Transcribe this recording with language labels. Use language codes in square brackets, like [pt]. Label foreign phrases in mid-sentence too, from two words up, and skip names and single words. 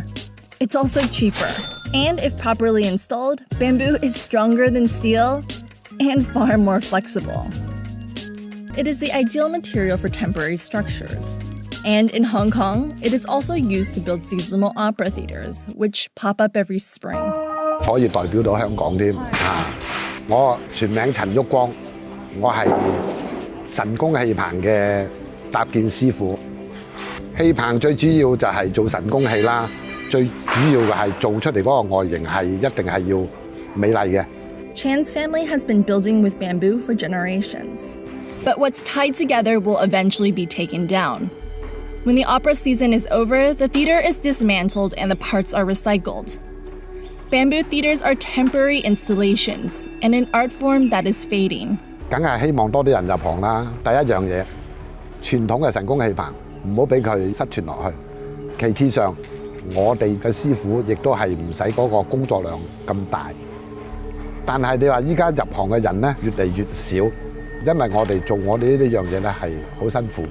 [en] It's also cheaper, and if properly installed, bamboo is stronger than steel and far more flexible. It is the ideal material for temporary structures. And in Hong Kong, it is also used to build seasonal opera theaters, which pop up every spring. [yue] 可以代表到香港添啊！我全名陳旭光，我係神功戲棚嘅搭建師傅。戲棚最主要就係做神功戲啦。最主要嘅係做出嚟嗰個外形係一定係要美麗嘅。 [en] Chan's family has been building with bamboo for generations. But what's tied together will eventually be taken down. When the opera season is over, the theater is dismantled and the parts are recycled. Bamboo theaters are temporary installations and an art form that is fading. [yue] 梗係希望多啲人入行啦。第一樣嘢，傳統嘅神功戲棚唔好俾佢失傳落去。其次上， 我哋嘅師傅亦都係唔使嗰個工作量咁大， 但係你話依家入行嘅人咧越嚟越少，因為我哋做我哋呢樣嘢咧係好辛苦。